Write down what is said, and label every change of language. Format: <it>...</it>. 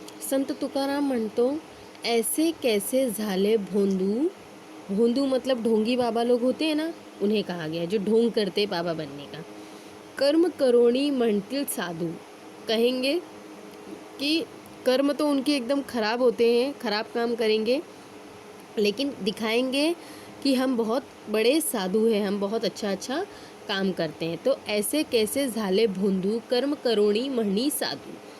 <mr>संत तुकाराम म्हणतो, ऐसे कैसे झाले भोंदू.</mr> <hi>भोंदू मतलब ढोंगी बाबा लोग होते हैं ना, उन्हें कहा गया जो ढोंग करते बाबा बनने का.</hi> <mr>कर्म करोणी म्हणतील साधु.</mr> <hi>कहेंगे कि कर्म तो उनके एकदम खराब होते हैं, खराब काम करेंगे, लेकिन दिखाएंगे कि हम बहुत बड़े साधु हैं, हम बहुत अच्छा काम करते हैं. तो</hi> <mr>ऐसे कैसे झाले भोंदू, कर्म करोणी म्हणी साधू.</mr>